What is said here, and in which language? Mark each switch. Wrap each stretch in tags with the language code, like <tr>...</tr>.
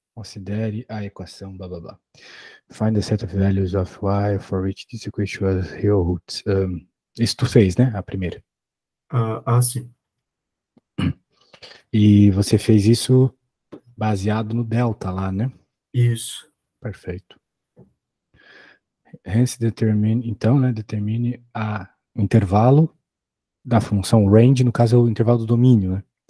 <pt>Considere a equação, blá blá blá.</pt> <en>Find the set of values of y for which this equation was real roots.</en> <pt>Isso tu fez, né? A primeira. Sim. E você fez isso baseado no delta lá, né? Isso. Perfeito.</pt> <en>Hence determine,</en> <pt>então, né? Determine o intervalo da função range, no caso é o intervalo do domínio, né?</pt>